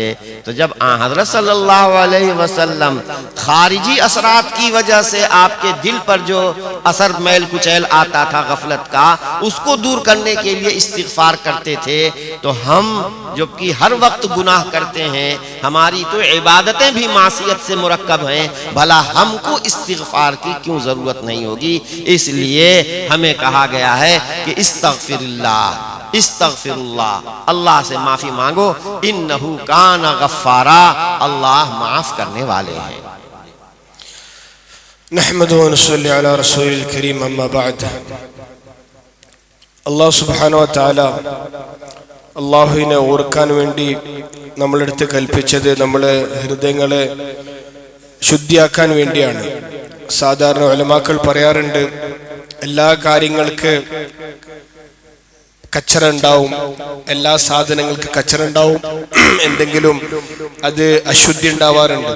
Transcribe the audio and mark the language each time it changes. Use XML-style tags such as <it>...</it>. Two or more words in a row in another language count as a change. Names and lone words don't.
<ur>تو جب حضرت</ur> <ar>صلی اللہ علیہ وسلم</ar> <ur>خارجی اثرات کی وجہ سے آپ کے دل پر جو اثر میل کچیل آتا تھا غفلت کا، اس کو دور کرنے کے لیے استغفار کرتے تھے، تو ہم جبکہ ہر وقت گناہ کرتے ہیں، ہماری تو عبادتیں بھی معصیت سے مرکب ہیں، بھلا ہم کو استغفار کی کیوں ضرورت نہیں ہوگی؟ اس لیے ہمیں کہا گیا ہے کہ</ur> <ar>استغفر اللہ،</ar> <ur>اللہ سے معافی مانگو،</ur> <ar>انہو کان غفارا،</ar> <ur>اللہ معاف کرنے والے ہیں.</ur> <ar>نحمد و نصلی علی رسول الکریم، اما بعد. الله سبحانه وتعالى</ar> <ml>അല്ലാഹുവിനെ ഓർക്കാൻ വേണ്ടി നമ്മളെടുത്ത് കൽപ്പിച്ചത് നമ്മളെ ഹൃദയങ്ങളെ ശുദ്ധിയാക്കാൻ വേണ്ടിയാണ്. സാധാരണ ഉലമാക്കൾ പറയാറുണ്ട്, എല്ലാ കാര്യങ്ങൾക്ക് കച്ചറ ഉണ്ടാവും, എല്ലാ സാധനങ്ങൾക്ക് കച്ചറ ഉണ്ടാവും, എന്തെങ്കിലും അത് അശുദ്ധി ഉണ്ടാവാറുണ്ട്.</ml>